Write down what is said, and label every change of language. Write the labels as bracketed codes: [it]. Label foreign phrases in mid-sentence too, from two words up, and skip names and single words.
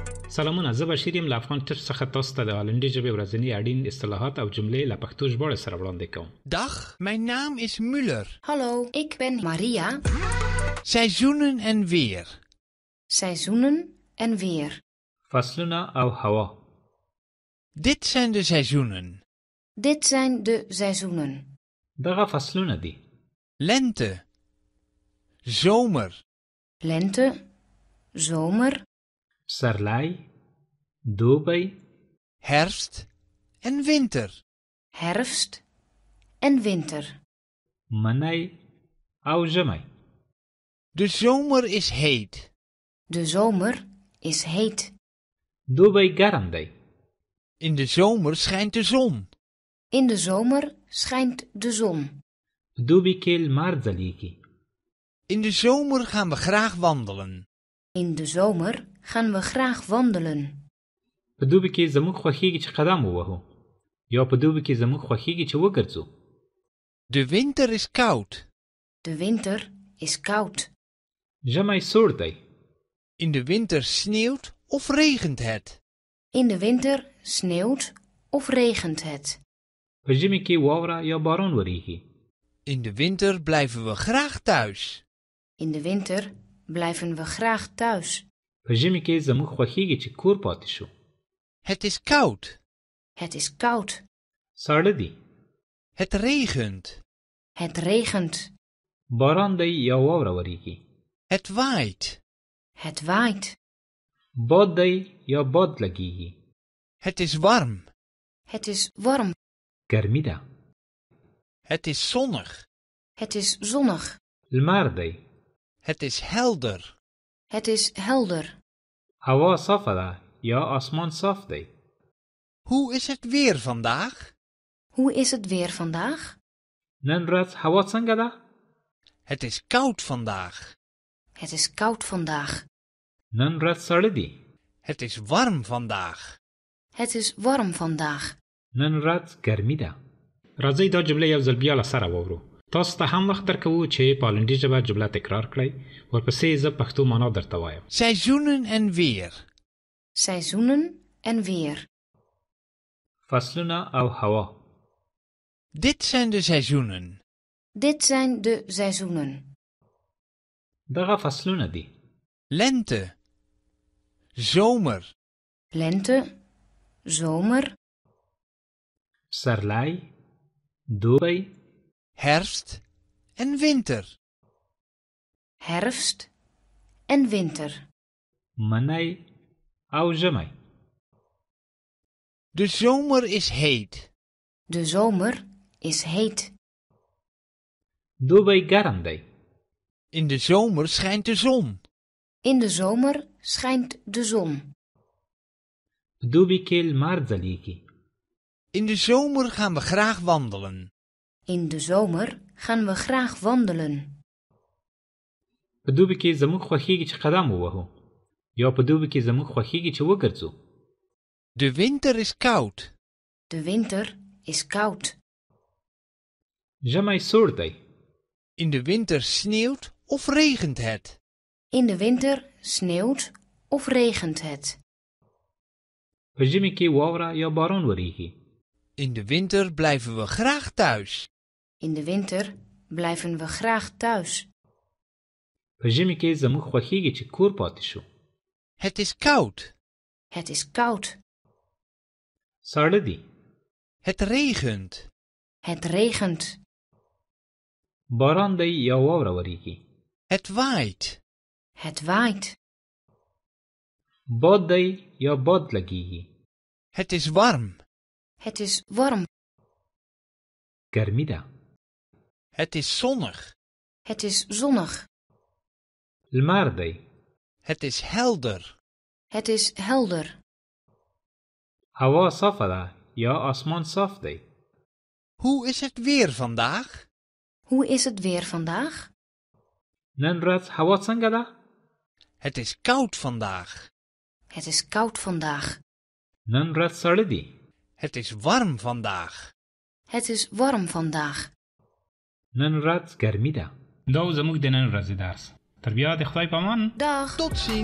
[ps] سلامونه، زه بشیر یم له افغان ټچ څخه تاسو ته د هالندي ژبې ورځني اړین اصطلاحات او جملې له پښتو ژباړې سره وړاندې کوم. [nl] Dag, mijn naam is Muller. Hallo, ik ben Maria. Seizoenen en weer. Seizoenen en weer. [ps] فصلونه او هوا. [nl] Dit zijn de seizoenen. Dit zijn de seizoenen. [ps] دغه فصلونه دي: [nl] Lente. Zomer. Lente, zomer, [ps] پسرلی، دوبی، [nl] Herfst en winter. herfst en winter. [ps] منی او ژمی. [nl] De zomer is heet. De zomer is heet. [ps] دوبی ګرم دی. [nl] In de zomer schijnt de zon. In de zomer schijnt de zon. [ps] په دوبي کې لمر ځلیږي. [nl] In de zomer gaan we graag wandelen. In de zomer gaan we graag wandelen. [ps] په دوبي کې زموږ خوښیږي چې قدم ووهو یا په دوبي کې زموږ خوښیږي چې وګرځو. [nl] De winter is koud. De winter is koud. [ps] ژمی سوړ دی. [nl] In de winter sneeuwt of regent het. In de winter sneeuwt of regent het. [ps] په ژمي کې واوره یا باران وریږي. [nl] In de winter blijven we graag thuis. In de winter blijven we graag thuis. [ps] په ژمي کې زموږ خوښیږي چې کور پاتې شو. [nl] Het is koud. Het is koud. [ps] ساړه دی. [nl] Het regent. Het regent. [ps] باران دی یا واوره وریږي. [nl] Het waait. Het waait. [ps] باد دی یا باد لګیږي. [nl] Het is warm. Het is warm. [ps] ګرمي ده. [nl] Het is zonnig. Het is zonnig. [ps] لمر دی. [nl] Het is helder. Het is helder. [ps] هوا صافه ده یا آسمان صاف دی. [nl] Hoe is het weer vandaag? Hoe is het weer vandaag? [ps] نن ورځ هوا څنګه ده؟ [nl] Het is koud vandaag. Het is koud vandaag. [ps] نن ورځ سړه دی. [nl] Het is warm vandaag. Het is warm vandaag. [ps] نن ورځ ګرمي ده. راځئ دا جمله یو ځل بیا له سره واورو. تاسو ته هم وخت درکوو چې په هالندي ژبه جمله تکرار کړئ. ورپسې زه پښتو معنا درته وایم. [nl] Seizoenen en weer. Seizoenen en weer. [ps] فصلونه او هوا. [nl] Dit zijn de seizoenen. Dit zijn de seizoenen. [ps] دغه فصلونه دي: [nl] Lente. Zomer. Lente, zomer, [ps] پسرلی، دوبی، [nl] Herfst en winter. herfst en winter. [ps] منی او ژمی. [nl] De zomer is heet. De zomer is heet. [ps] دوبی ګرم دی. [nl] In de zomer schijnt de zon. In de zomer schijnt de zon. [ps] په دوبي کې لمر ځلیږي. [nl] In de zomer gaan we graag wandelen. In de zomer gaan we graag wandelen. [ps] په دوبي کې زموږ خوښیږي چې قدم ووهو یا په دوبي کې زموږ خوښیږي چې وګرځو. [nl] De winter is koud. De winter is koud. [ps] ژمی سوړ دی. [nl] In de winter sneeuwt of regent het. In de winter sneeuwt of regent het. [ps] په ژمي کې واوره یا باران وریږي. [nl] In de winter blijven we graag thuis. In de winter blijven we graag thuis. [ps] په ژمي کې زموږ خوښیږي چې کور پاتې شو. [nl] Het is koud. Het is koud. [ps] ساړه دی. [nl] Het regent. Het regent. [ps] باران دی یا واوره وریږي. [nl] Het waait. Het waait. [ps] باد دی یا باد لګیږي. [nl] Het is warm. Het is warm. [ps] ګرمي ده. [nl] Het is zonnig. Het is zonnig. [ps] لمر دی. [nl] Het is helder. Het is helder. [ps] هوا صافه ده یا آسمان صاف دی. [nl] Hoe is het weer vandaag? Hoe is het weer vandaag? [ps] نن ورځ هوا څنګه ده؟ [nl] Het is koud vandaag. Het is koud vandaag. [ps] نن ورځ سړه دی. [nl] Het is warm vandaag. Het is warm vandaag. [ps] نن ورځ ګرمي ده. دا زموږ د نن ورځې درس. تر بیا د خدای په امان.